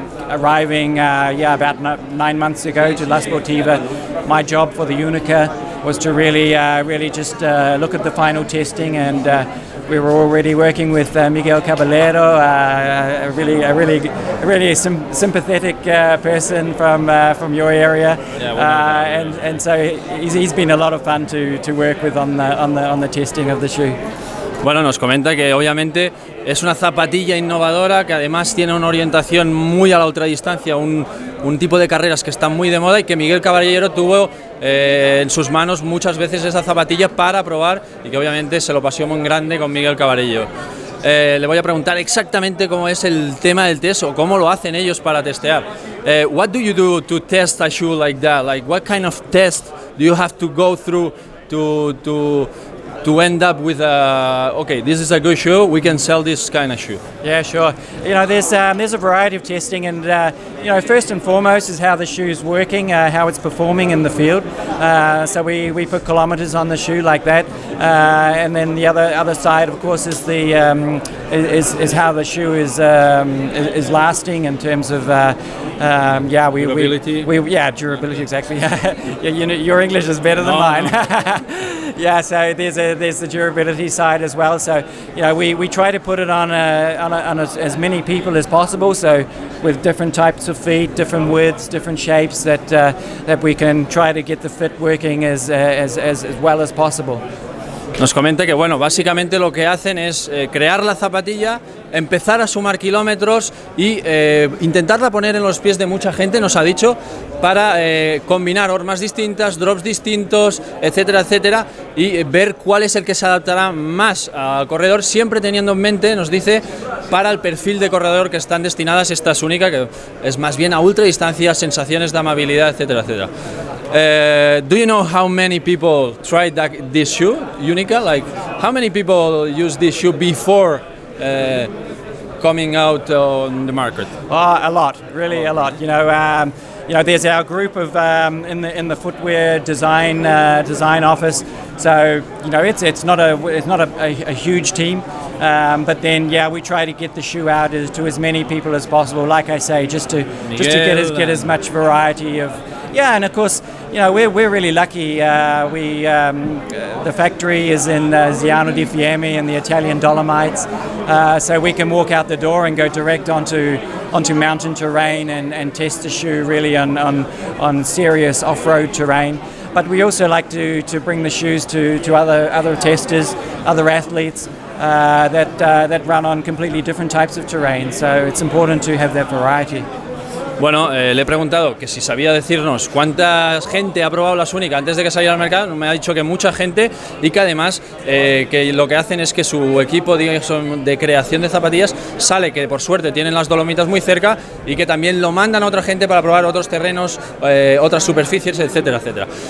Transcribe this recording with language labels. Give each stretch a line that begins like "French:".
English: arriving about 9 months ago to La Sportiva, my job for the Unica was to really just look at the final testing, and we were already working with Miguel Caballero, a really sympathetic person from your area, and so he's been a lot of fun to work with on the testing of the shoe.
Spanish: Bueno, nos comenta que obviamente es una zapatilla innovadora, que además tiene una orientación muy a la ultradistancia, un tipo de carreras que está muy de moda, y que Miguel Caballero tuvo en sus manos muchas veces esa zapatilla para probar, y que obviamente se lo pasó muy grande con Miguel Caballero. Le voy a preguntar exactamente cómo es el tema del test, o cómo lo hacen ellos para testear.
English: What do you do to test a shoe like that? Like, what kind of test do you have to go through to to end up with okay, this is a good shoe, we can sell this kind of shoe? Yeah, sure. You know, there's a variety of testing, and you know, first and foremost is how the shoe's working, how it's performing in the field. So we put kilometers on the shoe like that, and then the other side, of course, is the is how the shoe is lasting in terms of durability. Durability, exactly. Yeah, you know, your English is better than mine. Yeah, so there's the durability side as well. So you know, we try to put it on as many people as possible. So with different types of feet, different widths, different shapes, that we can try to get the fit working as well as possible.
Spanish: Nos comenta que bueno, básicamente lo que hacen es crear la zapatilla, empezar a sumar kilómetros y intentarla poner en los pies de mucha gente, nos ha dicho, para combinar hormas distintas, drops distintos, etcétera, etcétera, y ver cuál es el que se adaptará más al corredor, siempre teniendo en mente, nos dice, para el perfil de corredor que están destinadas. Esta es única, que es más bien a ultradistancias, sensaciones de amabilidad, etcétera, etcétera.
English: Do you know how many people tried this shoe, Unica? Like, how many people use this shoe before coming out on the market? A lot, really a lot. You know, there's our group of in the footwear design office. So you know, it's not a huge team, but then we try to get the shoe out to as many people as possible. Like I say, just to get as much variety of. Yeah, and of course, you know, we're really lucky. The factory is in Ziano di Fiemme in the Italian Dolomites, so we can walk out the door and go direct onto mountain terrain and test the shoe really on serious off-road terrain. But we also like to bring the shoes to other testers, other athletes that run on completely different types of terrain. So it's important to have that variety.
Spanish: Bueno, le he preguntado que si sabía decirnos cuánta gente ha probado las Unica antes de que saliera al mercado. Me ha dicho que mucha gente, y que además que lo que hacen es que su equipo de creación de zapatillas sale, que por suerte tienen las Dolomitas muy cerca, y que también lo mandan a otra gente para probar otros terrenos, otras superficies, etcétera, etcétera.